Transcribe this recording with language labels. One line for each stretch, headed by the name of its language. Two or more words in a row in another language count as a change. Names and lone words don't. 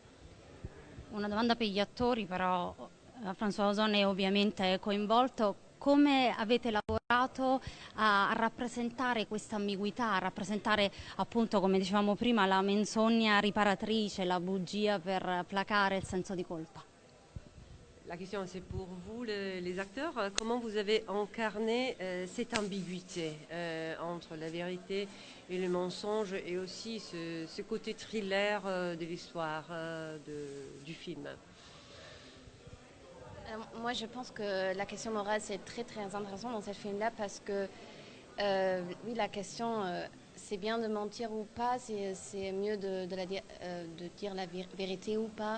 Italian: Una domanda per gli attori, però François Ozon è ovviamente coinvolto. Come avete lavorato a rappresentare questa ambiguità, a rappresentare appunto, come dicevamo prima, la menzogna riparatrice, la bugia per placare il senso di colpa?
French: La question c'est pour vous les acteurs, comment vous avez incarné cette ambiguïté entre la vérité et le mensonge et aussi ce côté thriller de l'histoire du film? Moi, je pense que la question morale, c'est très très intéressant dans ce film-là parce que, oui, la question, c'est bien de mentir ou pas, c'est mieux de dire la vérité ou pas.